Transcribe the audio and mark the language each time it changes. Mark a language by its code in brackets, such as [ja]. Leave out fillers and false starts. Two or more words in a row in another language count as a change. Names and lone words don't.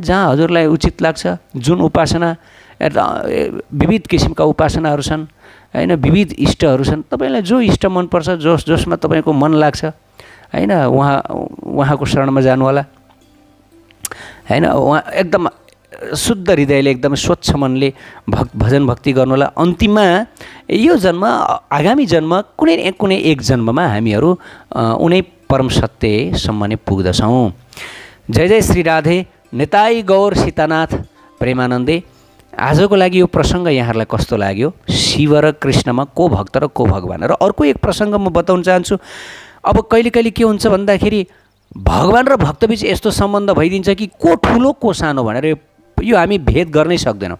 [ne] जहाँ हजुरलाई उचित लाग्छ, जुन उपासना, विविध किसिमका उपासनाहरू छन् हैन, विविध इष्टहरू छन्, तपाईँलाई जो इष्ट मनपर्छ, जसमा तपाईँको मन लाग्छ हैन, उहाँको शरणमा जानु होला हैन। उहाँ एकदम शुद्ध हृदयले, एकदम स्वच्छ मनले भजन भक्ति गर्नु होला। अन्तिममा यो जन्म, आगामी जन्म, कुनै एक जन्ममा हामीहरू उनै परम सत्यसम्म नै पुग्दछौँ। जय जय श्री राधे, निताई गौर सीतानाथ प्रेमानन्दे। आजको लागि यो प्रसङ्ग यहाँहरूलाई कस्तो लाग्यो? शिव र कृष्णमा को भक्त र को भगवान? र अर्को एक प्रसङ्ग म बताउन चाहन्छु। अब कहिले के हुन्छ भन्दाखेरि भगवान र भक्तबीच यस्तो सम्बन्ध भइदिन्छ कि को ठुलो को सानो भनेर यो हामी भेद गर्नै सक्दैनौँ।